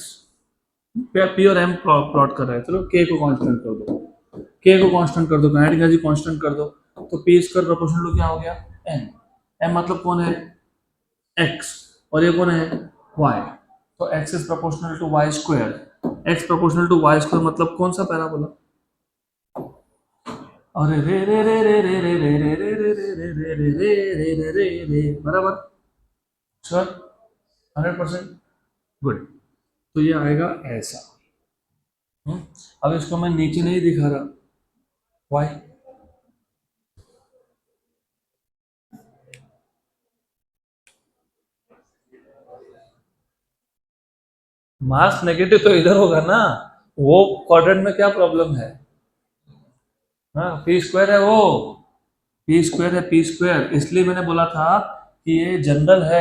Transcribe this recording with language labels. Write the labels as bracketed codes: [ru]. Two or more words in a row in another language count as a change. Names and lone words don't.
[hi] पी और m प्लॉट कर रहे हैं, चलो k को कांस्टेंट कर दो, k को कांस्टेंट कर दो, [en] kinetic energy [hi] कांस्टेंट कर दो, तो पी स्क्वायर [en] proportional to [hi] क्या हो गया, m। m मतलब कौन है, x, और ये कौन है, y। [en] तो x is proportional to y square. [hi] x [en] proportional to y square [hi] मतलब कौन सा पैराबोला, अरे रे रे रे रे रे रे रे रे रे रे रे रे रे रे रे रे रे रे, बराबर, श्योर, 100%, गुड। तो ये आएगा ऐसा। अब इसको मैं नीचे नहीं दिखा रहा, वाई, [en] mass negative [hi] तो इधर होगा ना, वो क्वाड्रेंट में क्या प्रॉब्लम है, हाँ [en] p square [hi] है, वो [en] p square [hi] है, [en] p square, [hi] इसलिए मैंने बोला था कि ये [en] general hai.